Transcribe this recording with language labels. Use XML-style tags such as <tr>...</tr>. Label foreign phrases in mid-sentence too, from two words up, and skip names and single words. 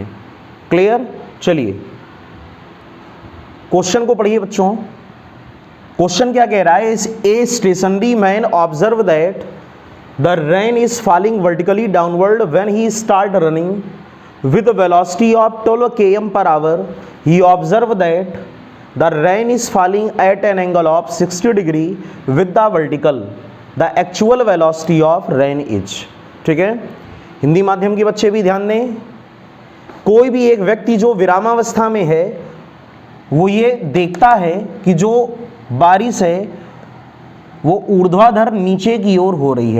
<hi>क्लियर? चलिए क्वेश्चन को पढ़िए बच्चों। क्वेश्चन क्या कह रहा है?</hi> <en>A stationary man observe that the rain is falling vertically downward when he start running with velocity of 12 km per hour. He observed that the rain is falling at an angle of 60 degree with the vertical. the actual velocity of rain is.</en> <hi>ठीक है, हिंदी माध्यम के बच्चे भी ध्यान दें। कोई भी एक व्यक्ति जो विरामावस्था में है वो ये देखता है कि जो बारिश है वो ऊर्ध्वाधर नीचे की ओर हो रही है।</hi>